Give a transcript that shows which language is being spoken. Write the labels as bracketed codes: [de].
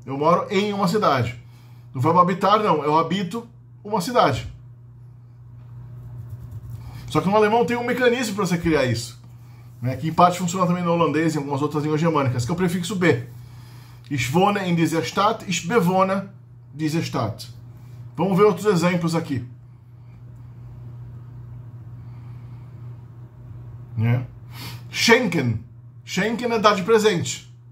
[pt] Eu moro em uma cidade. No verbo habitar, não. Eu habito uma cidade. Só que no alemão tem um mecanismo para você criar isso. Que em parte funciona também no holandês e em algumas outras línguas germânicas, que é o prefixo be. [de] Ich wohne in dieser Stadt, ich bewohne diese Stadt. [pt] Vamos ver outros exemplos aqui. Schenken. Schenken é dar de presente.